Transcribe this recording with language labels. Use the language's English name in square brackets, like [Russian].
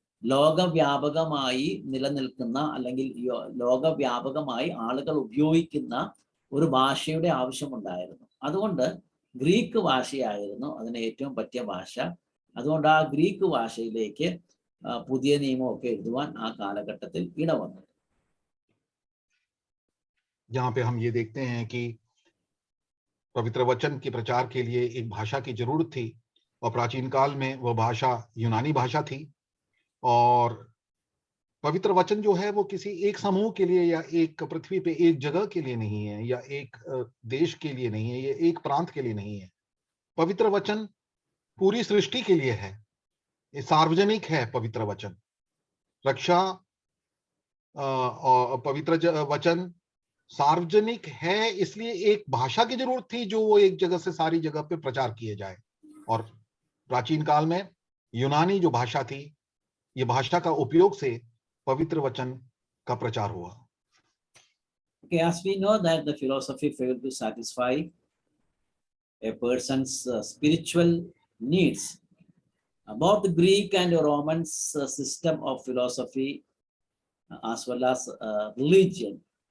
[Malayalam] ലോകവ്യാപകമായി നിലനിൽക്കുന്ന അല്ലെങ്കിൽ ലോകവ്യാപകമായി ആളുകൾ ഉപയോഗിക്കുന്ന ഒരു ഭാഷയുടെ ആവശ്യമുണ്ടായിരുന്നു. അതുകൊണ്ട് ഗ്രീക്ക് ഭാഷയായിരുന്നു അതിന് ഏറ്റവും പറ്റിയ ഭാഷ. അതുകൊണ്ട് ആ ഗ്രീക്ക് ഭാഷയിലേക്ക് പുതിയ നിയമമൊക്കെ എഴുതുവാൻ ആ കാലഘട്ടത്തിൽ ഇടവന്നു. [Hindi] यहाँ पे हम ये देखते हैं कि पवित्र वचन के प्रचार के लिए एक भाषा की जरूरत थी, और प्राचीन काल में वह भाषा यूनानी भाषा थी। और पवित्र वचन जो है वो किसी एक समूह के लिए या एक पृथ्वी पे एक जगह के लिए नहीं है, या एक देश के लिए नहीं है, या एक प्रांत के लिए नहीं है। पवित्र वचन पूरी सृष्टि के लिए है, ये सार्वजनिक है। पवित्र वचन रक्षा और पवित्र वचन सार्वजनिक है, इसलिए एक भाषा की जरूरत थी जो वो एक जगह से सारी जगह पे प्रचार किए जाए। और प्राचीन काल में यूनानी जो भाषा थी, ये भाषा का उपयोग से पवित्र वचन का प्रचार हुआ। [English] Okay, as we know that the philosophy failed to satisfy a person's spiritual needs, both the Greek and Roman system of philosophy as well as religion